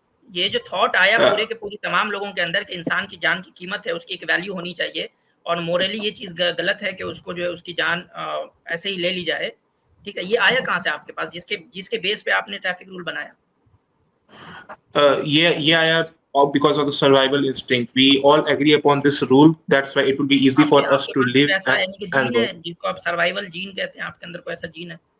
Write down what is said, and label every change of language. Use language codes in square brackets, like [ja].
[hi] ये जो थॉट आया पूरे के पूरी तमाम लोगों के अंदर कि इंसान की जान की कीमत है, उसकी एक वैल्यू होनी चाहिए, और मोरली ये चीज गलत है कि उसको जो है उसकी जान ऐसे ही ले ली जाए। ठीक है, ये आया कहाँ से आपके पास जिसके बेस पे आपने ट्रैफिक रूल बनाया? ये आया [en] because of the survival instinct. We all agree upon this rule. That's why it will be easy for us to live. [hi] ऐसा यानी कि जीन है जिसको आप सर्वाइवल जीन कहते हैं, आपके अंदर कोई ऐसा जीन है?